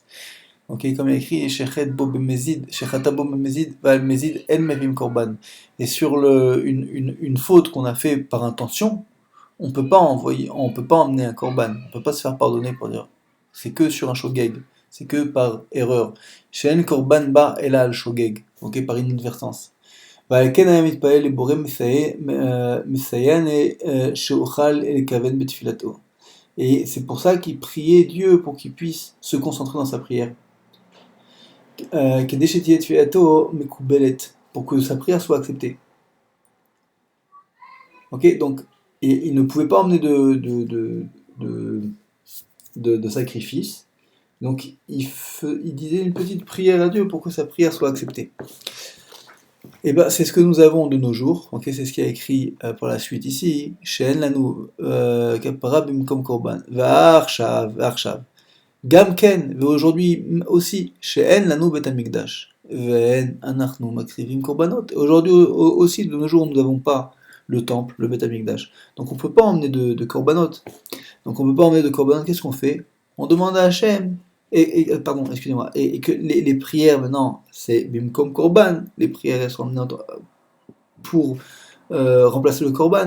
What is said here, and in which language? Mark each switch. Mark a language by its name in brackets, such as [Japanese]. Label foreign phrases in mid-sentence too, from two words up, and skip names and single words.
[French] Ok, comme il y a écrit, et sur une faute qu'on a fait par intention, on peut pas emmener un korban, on peut pas se faire pardonner pour dire. C'est que sur un shogeg, c'est que par erreur. [Hebrew] שאין קרבן בא אלא על שוגג, ok, [French] par inadvertance. [Hebrew] ועל כן היה מתפלל לבורא מסייען שאוכל לכוון בתפילתו. [French] Et c'est pour ça qu'il priait Dieu pour qu'il puisse se concentrer dans sa prière. [Hebrew] כדי שתהיה תפילתו מקובלת, [French] pour que sa prière soit acceptée. Ok, donc il ne pouvait pas emmener de sacrifice, donc il disait une petite prière à Dieu pour que sa prière soit acceptée. Et ben c'est ce que nous avons de nos jours. Ok, c'est ce qui a écrit pour la suite ici. [Hebrew] שאין לנו כפרה במקום קרבן ועכשיו. גם כן, [French] aujourd'hui aussi, [Hebrew] שאין לנו בית המקדש. ואין אנחנו מקריבים קרבנות. [French] Aujourd'hui aussi, de nos jours, nous n'avons pas le temple, le [Hebrew] בית המקדש. [French] Donc on ne peut pas emmener de korbanot. Donc on ne peut pas emmener de korbanot. Qu'est-ce qu'on fait? On demande à Hachem. Pardon, excusez-moi. Et que les prières maintenant, c'est [Hebrew] במקום קרבן. [French] Les prières elles sont emmenées pour remplacer le korban.